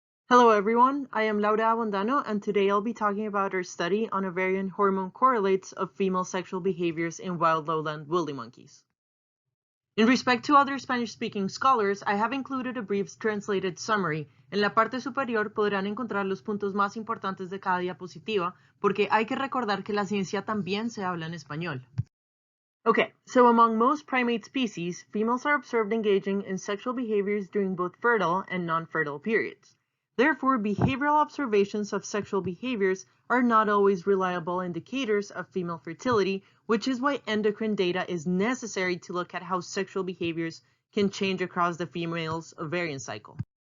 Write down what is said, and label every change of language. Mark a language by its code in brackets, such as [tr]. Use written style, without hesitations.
[en] Hello everyone, I am Abondano and today I'll be talking about our study on ovarian hormone correlates of female sexual behaviors in wild lowland woolly monkeys. In respect to other Spanish-speaking scholars, I have included a brief translated summary. [es] En la parte superior podrán encontrar los puntos más importantes de cada diapositiva, porque hay que recordar que la ciencia también se habla en español. [en] Okay, so among most primate species, females are observed engaging in sexual behaviors during both fertile and non-fertile periods. Therefore, behavioral observations of sexual behaviors are not always reliable indicators of female fertility, which is why endocrine data is necessary to look at how sexual behaviors can change across the female's ovarian cycle.